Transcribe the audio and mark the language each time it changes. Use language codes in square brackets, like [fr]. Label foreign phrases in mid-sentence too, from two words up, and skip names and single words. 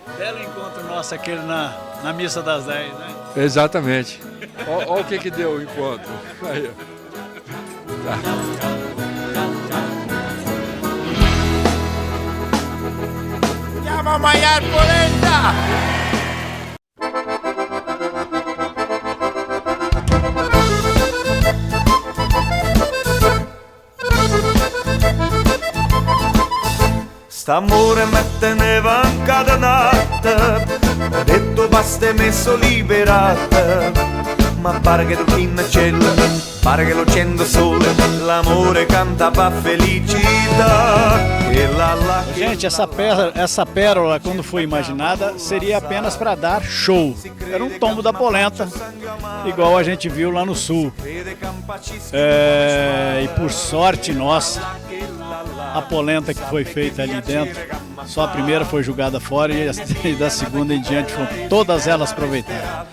[pt] Belo encontro nosso aquele na missa das 10, né? Exatamente. Olha o que deu o encontro. Aí, ó. Tá. [it] Andiamo a mangiare polenta! St'amore me teneva incatenata, ho detto basta e messo liberata, ma pare che in cielo, pare che lo accendo sole, l'amore canta pa felicità. [pt] Gente, essa pérola, quando foi imaginada, seria apenas para dar show. Era um tombo da polenta, igual a gente viu lá no sul. E por sorte nossa, a polenta que foi feita ali dentro, só a primeira foi jogada fora e da segunda em diante foram todas elas aproveitadas.